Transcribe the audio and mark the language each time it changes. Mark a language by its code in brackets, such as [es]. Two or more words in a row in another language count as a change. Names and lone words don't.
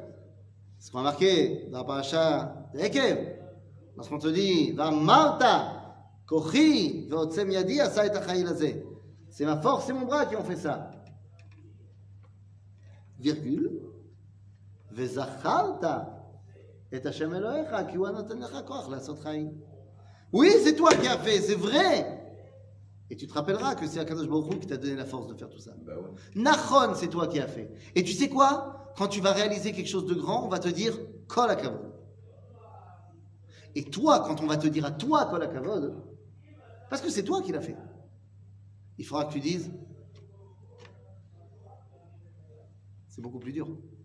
[fr] Ce qu'on a marqué dans la paracha de Ekev. Lorsqu'on te dit, [he] ואמרת כוחי ועוצם ידי עשה את החיל הזה. [fr] C'est ma force, c'est mon bras qui ont fait ça. Virgule. [he] וזכרת את השם אלוהיך כי הוא הנותן לך כוח לעשות חיים. [fr] Oui, c'est toi qui as fait, c'est vrai. Et tu te rappelleras que c'est [he] הקדוש ברוך הוא [fr] qui t'a donné la force de faire tout ça. Bah ouais. Nachon, c'est toi qui as fait. Et tu sais quoi? Quand tu vas réaliser quelque chose de grand, on va te dire [he] כל הכבוד. [fr] Et toi, quand on va te dire à toi [he] כל הכבוד, [fr] parce que c'est toi qui l'as fait, il faudra que tu dises c'est beaucoup plus dur.